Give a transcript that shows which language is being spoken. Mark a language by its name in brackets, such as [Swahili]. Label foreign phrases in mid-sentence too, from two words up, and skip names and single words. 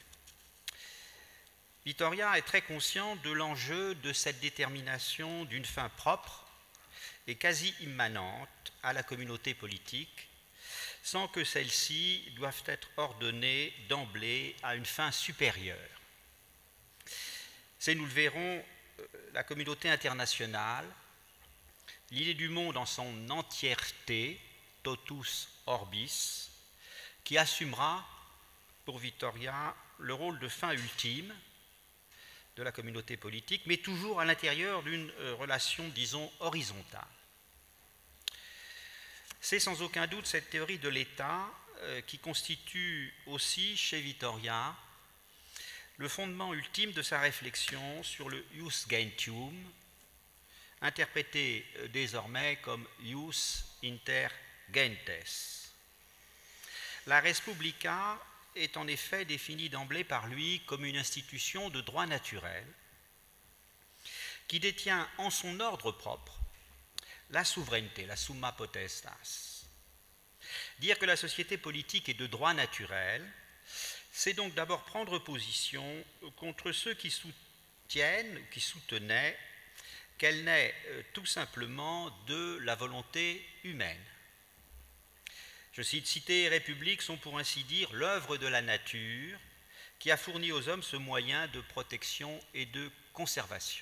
[French] Vittoria est très conscient de l'enjeu de cette détermination d'une fin propre et quasi immanente à la communauté politique, sans que celle-ci doive être ordonnée d'emblée à une fin supérieure. C'est, nous le verrons, la communauté internationale, l'idée du monde en son entièreté, [Latin] totus orbis, [French] qui assumera pour Vittoria le rôle de fin ultime de la communauté politique, mais toujours à l'intérieur d'une relation, disons, horizontale. C'est sans aucun doute cette théorie de l'État qui constitue aussi chez Vittoria le fondement ultime de sa réflexion sur le [Latin] ius gentium, [French] interprété désormais comme [Latin] ius inter gentes. [French] La Respublica est en effet définie d'emblée par lui comme une institution de droit naturel qui détient en son ordre propre la souveraineté, la [Latin] summa potestas. [French] Dire que la société politique est de droit naturel, c'est donc d'abord prendre position contre ceux qui soutiennent, qui soutenaient qu'elle naît tout simplement de la volonté humaine. Je cite, Cité et République sont pour ainsi dire l'œuvre de la nature qui a fourni aux hommes ce moyen de protection et de conservation.